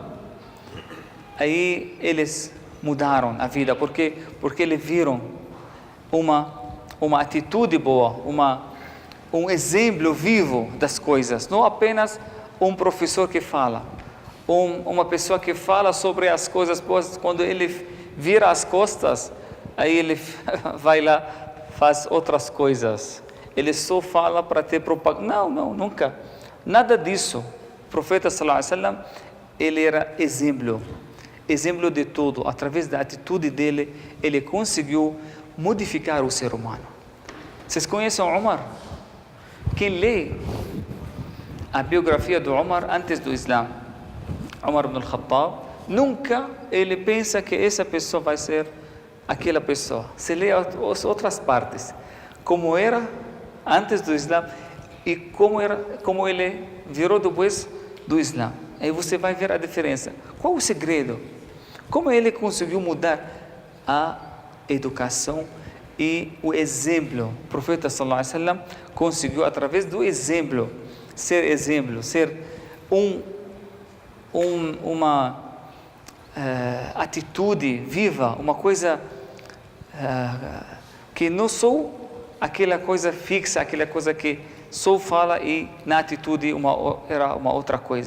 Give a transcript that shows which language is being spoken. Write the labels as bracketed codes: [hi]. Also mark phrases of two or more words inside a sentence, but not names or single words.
[pt] Aí eles mudaram a vida, porque eles viram uma atitude boa, um exemplo vivo das coisas, não apenas um professor que fala, uma pessoa que fala sobre as coisas boas, quando ele vira as costas, aí ele vai lá, faz outras coisas. Ele só fala para ter propaganda. Não, nunca. Nada disso. O profeta [ar] صلى الله عليه وسلم, [pt] ele era exemplo de tudo. Através da atitude dele, ele conseguiu modificar o ser humano. Vocês conhecem Umar? Quem lê a biografia do Umar antes do Islã, Umar ibn al-Khattab, nunca ele pensa que essa pessoa vai ser aquela pessoa. Se lê as outras partes, como era antes do Islã e como ele virou depois do Islã. Aí você vai ver a diferença. Qual o segredo? Como ele conseguiu mudar a educação e o exemplo? O profeta [ar] صلى الله عليه وسلم [pt] conseguiu, através do exemplo, ser uma atitude viva, uma coisa que não só aquela coisa fixa, aquela coisa que só fala e na atitude era uma outra coisa.